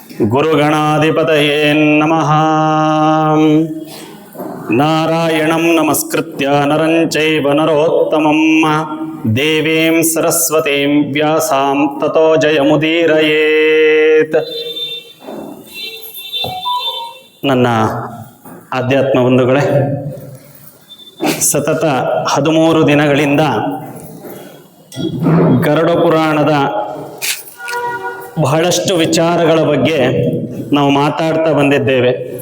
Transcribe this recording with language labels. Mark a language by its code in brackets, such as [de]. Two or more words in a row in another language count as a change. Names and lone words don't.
[sa] ಗುರುಗಣಾಧಿಪತಯೇ ನಮಃ. ನಾರಾಯಣಂ ನಮಸ್ಕೃತ್ಯ ನರಂ ಚೈವ ನರೋತ್ತಮಂ ದೇವೀಂ ಸರಸ್ವತೀಂ ವ್ಯಾಸಾಂ ತತೋ ಜಯಮುದೀರಯೇತ್. [kn] ನನ್ನ ಆಧ್ಯಾತ್ಮ ಬಂಧುಗಳೇ, ಸತತ 13 ದಿನಗಳಿಂದ ಗರುಡ ಪುರಾಣದ ಬಹಳಷ್ಟು ವಿಚಾರಗಳ ಬಗ್ಗೆ ನಾವು ಮಾತಾಡ್ತಾ ಬಂದಿದ್ದೇವೆ.